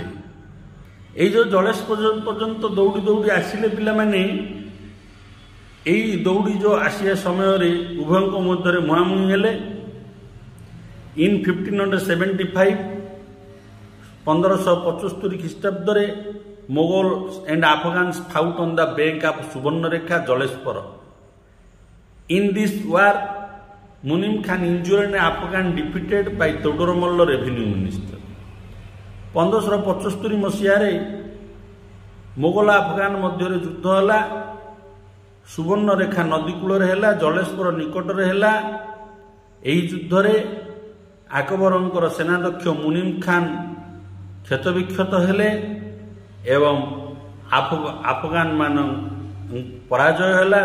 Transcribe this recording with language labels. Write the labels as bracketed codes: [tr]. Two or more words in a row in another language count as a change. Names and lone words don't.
[or] ଏଇ ଯେଉଁ ଜଳେଶ୍ୱର ପର୍ଯ୍ୟନ୍ତ ଦୌଡ଼ି ଦୌଡ଼ି ଆସିଲେ ପିଲାମାନେ, ଏଇ ଦୌଡ଼ି ଯେଉଁ ଆସିବା ସମୟରେ ଉଭୟଙ୍କ ମଧ୍ୟରେ ମୁହାଁମୁହିଁ ହେଲେ। [en] ଇନ୍ 1575 1575 [or] ଖ୍ରୀଷ୍ଟାବ୍ଦରେ ମୋଗଲ [en] and Afghans fought on the bank of Subarnarekha, Jaleshwar. In this war, Munim Khan injured and Afghan defeated by Todoromalla revenue minister. [or] 1575 ମସିହାରେ ମୋଗଲ ଆଫଗାନ ମଧ୍ୟରେ ଯୁଦ୍ଧ ହେଲା। ସୁବର୍ଣ୍ଣରେଖା ନଦୀ କୂଳରେ ହେଲା, ଜଳେଶ୍ୱର ନିକଟରେ ହେଲା। ଏହି ଯୁଦ୍ଧରେ ଆକବରଙ୍କର ସେନାଧ୍ୟକ୍ଷ ମୁନିମ ଖାନ କ୍ଷତବିକ୍ଷତ ହେଲେ ଏବଂ ଆଫଗାନ ମାନ ପରାଜୟ ହେଲା।